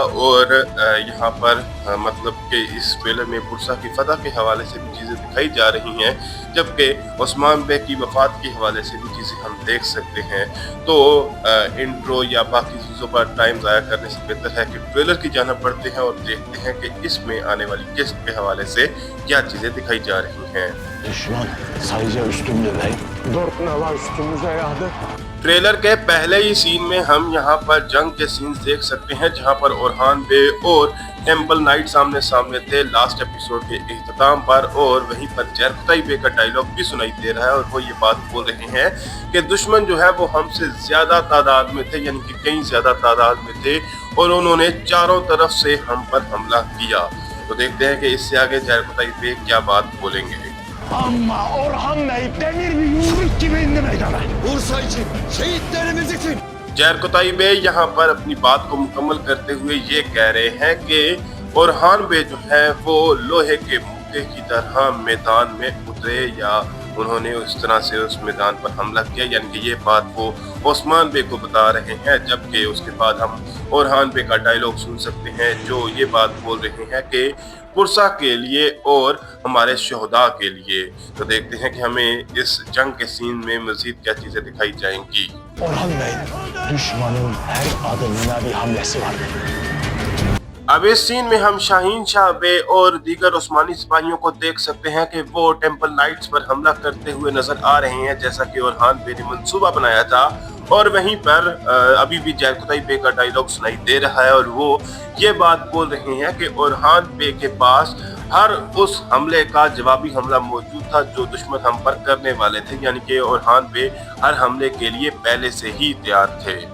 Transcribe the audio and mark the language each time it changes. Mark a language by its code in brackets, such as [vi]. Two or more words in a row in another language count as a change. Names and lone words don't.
[ur] اور یہاں پر مطلب کہ اس ٹریلر میں پرسا کی فتح کے حوالے سے بھی چیزیں دکھائی جا رہی ہیں، جبکہ عثمان بے کی وفات کے حوالے سے بھی چیزیں ہم دیکھ سکتے ہیں. تو انٹرو یا باقی چیزوں پر ٹائم ضائع کرنے سے بہتر ہے کہ ٹریلر کی جانب بڑھتے ہیں اور دیکھتے ہیں کہ اس میں آنے والی قسط کے حوالے سے کیا چیزیں دکھائی جا رہی ہیں. [tr] Düşman sayıca üstünlüğü ve 4 nala üstümüze yağdı. [ur] ٹریلر کے پہلے ہی سین میں ہم یہاں پر جنگ کے سینز دیکھ سکتے ہیں، جہاں پر اورہان بے اور ٹیمپل نائٹ سامنے سامنے تھے [en] last episode [ur] کے اختتام پر. اور وہیں پر جرکتائی بے کا ڈائیلاگ بھی سنائی دے رہا ہے اور وہ یہ بات بول رہے ہیں کہ دشمن جو ہے وہ ہم سے زیادہ تعداد میں تھے، یعنی کہ کہیں زیادہ تعداد میں تھے اور انہوں نے چاروں طرف سے ہم پر حملہ کیا. تو دیکھتے ہیں کہ اس سے آگے جرکتائی بے کیا بات بولیں گے. [tr] Ama Orhan Bey demir bir yumruk gibi indi meydana. Bursa için, şehitlerimiz için. [ur] جرکتائی بے یہاں پر اپنی بات کو مکمل کرتے ہوئے یہ کہہ رہے ہیں کہ اورہان بے جو ہے وہ لوہے کے مکے کی طرح میدان میں اترے یا انہوں نے اس طرح سے اس میدان پر حملہ کیا، یعنی کہ یہ بات وہ عثمان بے کو بتا رہے ہیں. جبکہ اس کے بعد ہم اورہان بے کا ڈائیلاگ سن سکتے ہیں جو یہ بات بول رہے ہیں کہ پرسا کے لیے اور ہمارے شہدا کے لیے. تو دیکھتے ہیں کہ ہمیں اس جنگ کے سین میں مزید کیا چیزیں دکھائی جائیں گی. [tr] Orhan Bey, düşmanın her adımına bir hamlesi vardı. [ur] اب اس سین میں ہم شاہین شاہ بے اور دیگر عثمانی سپاہیوں کو دیکھ سکتے ہیں کہ وہ ٹیمپل نائٹس پر حملہ کرتے ہوئے نظر آ رہے ہیں، جیسا کہ اورہان بے نے منصوبہ بنایا تھا. اور وہیں پر ابھی بھی جرکتائی بے کا ڈائیلاگ سنائی دے رہا ہے اور وہ یہ بات بول رہے ہیں کہ اورہان بے کے پاس ہر اس حملے کا جوابی حملہ موجود تھا جو دشمن ہم پر کرنے والے تھے، یعنی کہ اورہان بے ہر حملے کے لیے پہلے سے ہی تیار تھے.